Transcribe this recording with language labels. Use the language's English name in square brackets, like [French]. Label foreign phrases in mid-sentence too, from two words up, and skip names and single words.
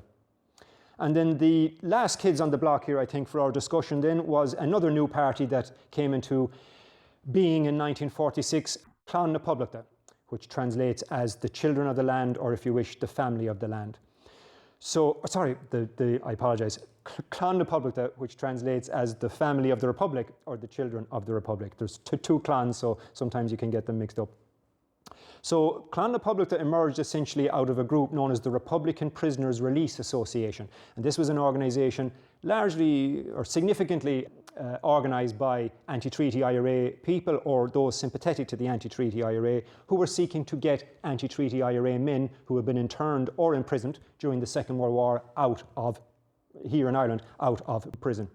[English] And then the last kids on the block here, I think, for our discussion then was another new party that came into being in 1946, Clann na Poblachta, which translates as the children of the land, or if you wish, the family of the land. So, sorry, I apologise. Clann na Poblachta, which translates as the family of the Republic, or the children of the Republic. There's two clans, so sometimes you can get them mixed up. So Clann na Poblachta emerged essentially out of a group known as the Republican Prisoners Release Association. And this was an organisation largely or significantly organised by anti-treaty IRA people or those sympathetic to the anti-treaty IRA who were seeking to get anti-treaty IRA men who had been interned or imprisoned during the Second World War here in Ireland, out of prison.